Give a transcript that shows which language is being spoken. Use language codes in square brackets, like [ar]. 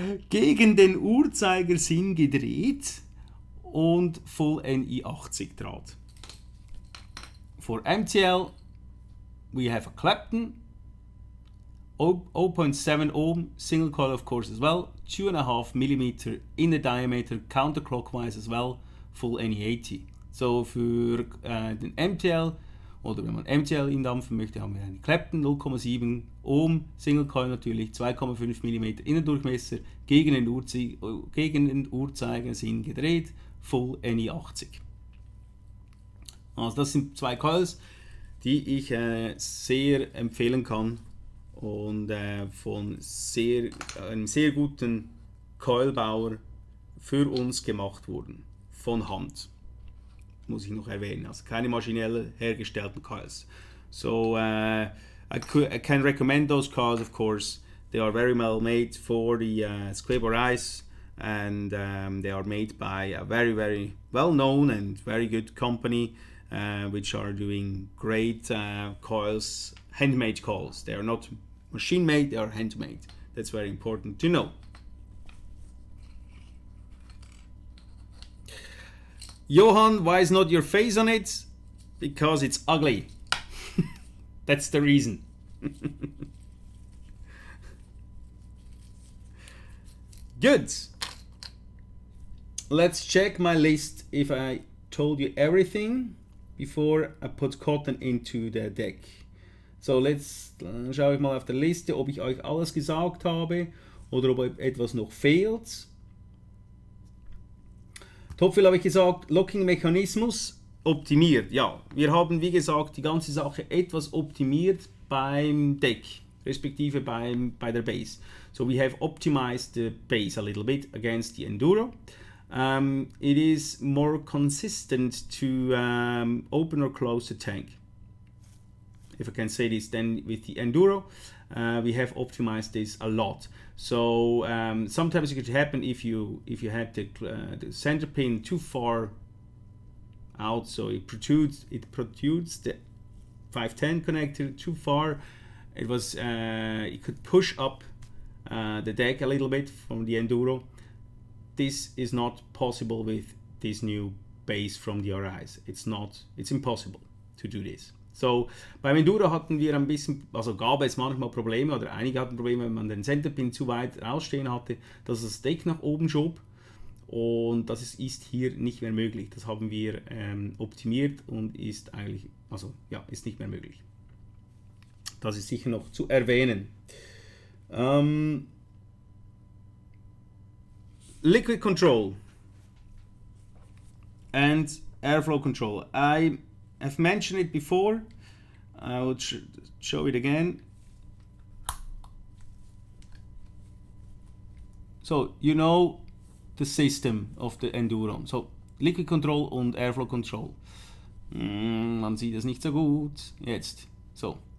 [de] Gegen den Uhrzeigersinn gedreht und Full NI80 Draht. [en] For MTL, we have a Clapton, 0.7 ohm, single coil of course as well, 2.5 mm in the diameter, counterclockwise as well, Full NI80. [de] So für den MTL, oder wenn man MTL indampfen möchte, haben wir eine Clapton, 0,7 Ohm, Single Coil natürlich, 2,5 mm Innendurchmesser, gegen den Uhrzeigersinn gedreht, Full NI80. Also das sind zwei Coils, die ich sehr empfehlen kann und von einem sehr guten Coilbauer für uns gemacht wurden, von Hand. Muss ich noch erwähnen, also keine maschinell hergestellten Coils. [en] So I can recommend those coils, of course. They are very well made for the SQuape A, and they are made by a very, very well known and very good company, which are doing great coils, handmade coils. They are not machine made, they are handmade. That's very important to know. Johan, why is not your face on it? Because it's ugly. That's the reason. Good. Let's check my list if I told you everything before I put cotton into the deck. [de] So schaue ich mal auf der Liste, ob ich euch alles gesagt habe oder ob etwas noch fehlt. Topfill habe ich gesagt, Locking-Mechanismus optimiert. Ja, wir haben wie gesagt die ganze Sache etwas optimiert beim Deck, respektive bei der Base. [en] So we have optimized the base a little bit against the Enduro. It is more consistent to open or close the tank. If I can say this, then with the Enduro, we have optimized this a lot. So sometimes it could happen if you had the center pin too far out, so it protrudes the 510 connector too far. It could push up the deck a little bit from the Enduro. This is not possible with this new base from the RIs. It's impossible to do this. [de] So beim Enduro hatten wir ein bisschen, also gab es manchmal Probleme, oder einige hatten Probleme, wenn man den Centerpin zu weit rausstehen hatte, dass das Deck nach oben schob, und das ist hier nicht mehr möglich. Das haben wir optimiert und ist eigentlich, also ja, ist nicht mehr möglich. Das ist sicher noch zu erwähnen. [en] Liquid control and airflow control. I've mentioned it before. I will show it again. So you know the system of the Enduro. [de] So Liquid Control und Airflow Control. Man sieht es nicht so gut. Jetzt. So.